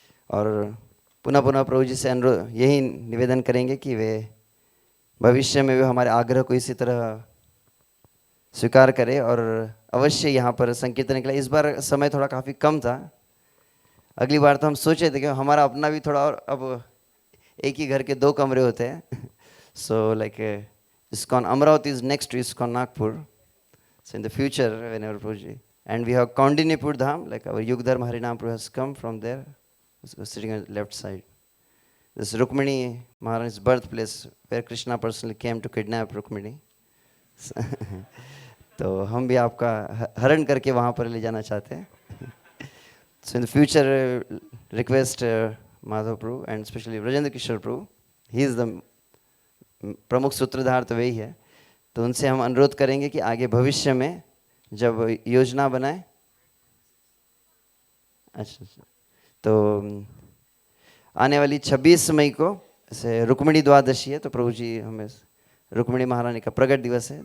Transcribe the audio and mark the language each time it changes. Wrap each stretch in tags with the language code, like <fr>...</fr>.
<hi>और पुनः पुनः प्रभु जी से अनुरोध यही निवेदन करेंगे कि वे भविष्य में भी हमारे आग्रह को इसी तरह स्वीकार करें और अवश्य यहाँ पर संकीर्तन के लिए। इस बार समय थोड़ा काफ़ी कम था। अगली बार तो हम सोचे थे कि हमारा अपना भी थोड़ा, और अब एक ही घर के 2 कमरे होते हैं।</hi> <en>So like ISKCON Amravati is next to ISKCON Nagpur. So in the future, whenever Prabhuji, and we have Kaundinyapur Dham, like our Yugdharma Harinam Prabhu has come from there, sitting on the left side. This Rukmini Maharaj's birthplace, where Krishna personally came to kidnap Rukmini.</en> <hi>तो हम भी आपका हरण करके वहाँ पर ले जाना चाहते हैं।</hi> <en>So in the future, request Madhav Prabhu and especially Brajendra Kishore Prabhu, he is the</en> <hi>प्रमुख सूत्रधार तो वही है। तो उनसे हम अनुरोध करेंगे कि आगे भविष्य में जब योजना बनाए, अच्छा, तो आने वाली 26 मई को ऐसे रुक्मिणी द्वादशी है, तो प्रभु जी हमें रुक्मिणी महारानी का प्रगट दिवस है।</hi>